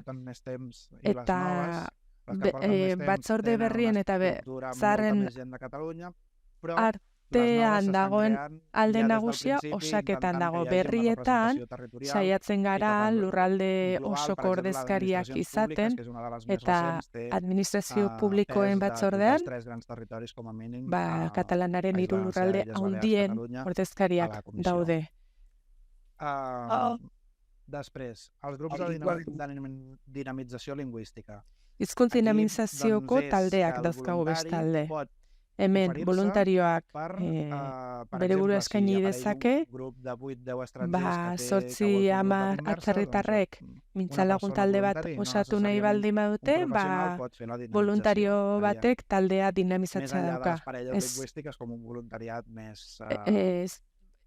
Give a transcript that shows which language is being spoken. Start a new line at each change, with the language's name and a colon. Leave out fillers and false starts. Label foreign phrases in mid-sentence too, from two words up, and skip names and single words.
Basque: Eta batzorde berrien eta zaharren artean dagoen alde nagusia osaketan dago. Berrietan saiatzen gara lurralde osoko ordezkariak izaten, eta administrazio publikoen batzordean Katalanaren 3 lurralde handien ordezkariak daude.
Catalan: Després, els grups de dinamització lingüística.
Basque: Hizkuntza dinamizazioko taldeak dauzkagu bestalde. Hemen voluntarioak bere burua eskaini dezake, 8-10 atzerritarrek mintzalagun talde bat osatu nahi baldin badute, voluntario batek taldea dinamizatzea dauka.